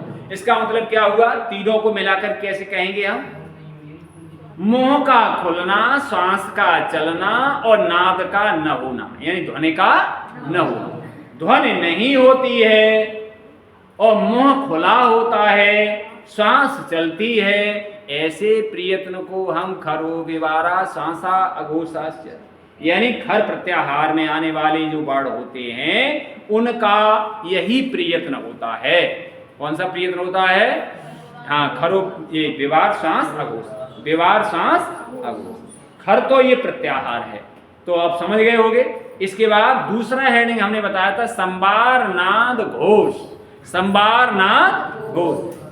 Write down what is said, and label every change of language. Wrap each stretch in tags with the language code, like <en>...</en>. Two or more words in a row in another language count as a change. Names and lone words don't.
<hi>इसका मतलब क्या हुआ, तीनों को मिलाकर कैसे कहेंगे हम, मुंह का खुलना, श्वास का चलना और नाद का न होना, यानी ध्वनि का न होना। ध्वनि नहीं होती है और मुंह खुला होता है, श्वास चलती है, ऐसे प्रयत्न को हम</hi> <sa>खरो विवारा श्वासा अघोषाश्च,</sa> <hi>यानी खर प्रत्याहार में आने वाले जो वर्ड होते हैं उनका यही प्रयत्न होता है। कौन सा प्रयत्न होता है, हाँ, खरो, ये विवार श्वास अघोष, विवार श्वास अघोष। खर तो ये प्रत्याहार है, तो आप समझ गए होंगे। इसके बाद दूसरा हेडिंग हमने बताया था संबार नाद घोष, संबार नाद घोष।</hi>